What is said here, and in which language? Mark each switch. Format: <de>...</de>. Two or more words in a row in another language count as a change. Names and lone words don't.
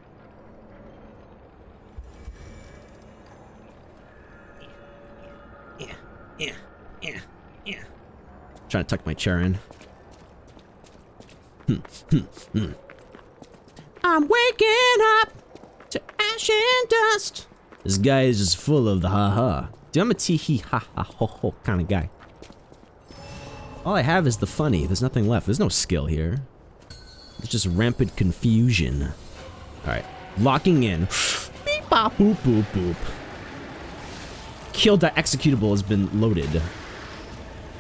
<en>Yeah. Trying to tuck my chair in. I'm waking up to ash and dust. This guy is just full of the ha-ha. Dude, I'm a tee-hee ha-ha-ho-ho kind of guy. All I have is the funny. There's nothing left. There's no skill here. It's just rampant confusion. Alright. Locking in. Beep bop boop boop boop. Kill.executable has been loaded.</en>